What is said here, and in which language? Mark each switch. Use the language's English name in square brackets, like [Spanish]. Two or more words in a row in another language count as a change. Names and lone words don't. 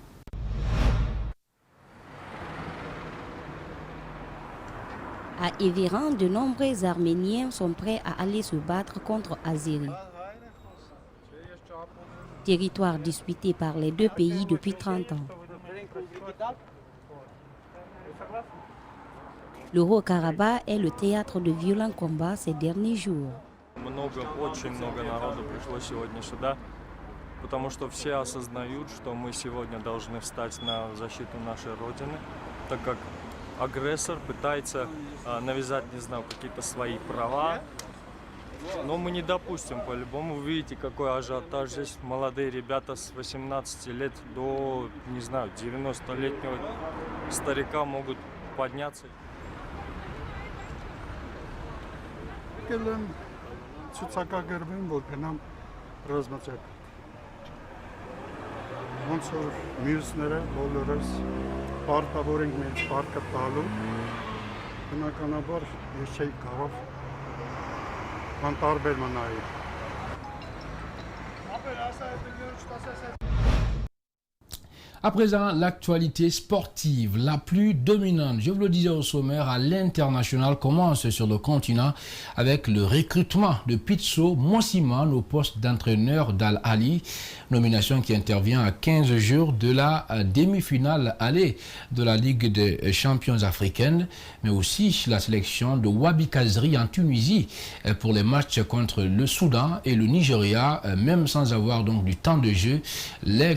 [French] À Erevan, de nombreux Arméniens sont prêts à aller se battre contre Azeri. Territoire disputé par les deux pays depuis 30 ans. Le Haut-Karabakh est le théâtre de violents combats ces derniers jours. [Russian] Очень много народу пришло сегодня сюда, потому что все осознают, что мы сегодня должны встать на защиту нашей Родины, так как агрессор пытается навязать, не знаю, какие-то свои права, но мы не допустим по-любому. Вы видите, какой ажиотаж здесь. Молодые ребята с 18 лет до, не знаю, 90-летнего старика могут подняться. [Armenian] Պարտավոր ենք մեր պարտքը տալու, բնականաբար ես չէի կարող անտարբեր մնալ։ [French] À présent, l'actualité sportive, la plus dominante, je vous le disais au sommaire, à l'international, commence sur le continent avec le recrutement de Pitso Mossiman au poste d'entraîneur d'Al-Ali, nomination qui intervient à 15 jours de la demi-finale aller de la Ligue des champions africaine, mais aussi la sélection de Wabi Kazri en Tunisie pour les matchs contre le Soudan et le Nigeria, même sans avoir donc du temps de jeu.